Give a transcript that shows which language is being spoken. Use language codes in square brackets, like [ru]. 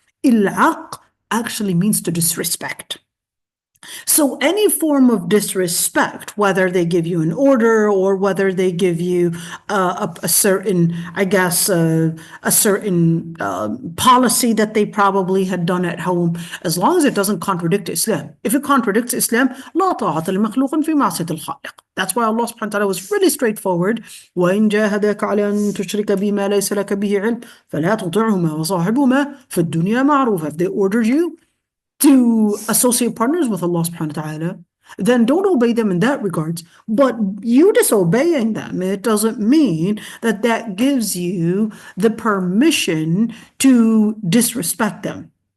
[en] العق actually means to disrespect. So any form of disrespect, whether they give you an order or whether they give you a certain, I guess, a certain policy that they probably had done at home, as long as it doesn't contradict Islam. If it contradicts Islam, [ar] لا طاعة لمخلوق في معصية الخالق. [en] That's why Allah subhanahu wa ta'ala was really straightforward. [ar] وَإِنْ جَاهَدَاكَ عَلَى أَن تُشْرِكَ بِمَا لَيْسَ لَكَ بِهِ عِلْمٍ فَلَا تُطِعْهُمَا وَصَاحِبْهُمَا فِي الدُّنْيَا مَعْرُوفًا. [en] If they ordered you to associate partners with Allah subhanahu wa ta'ala, then don't obey them in that regards. But you disobeying them, it doesn't mean that that gives you the permission to disrespect them.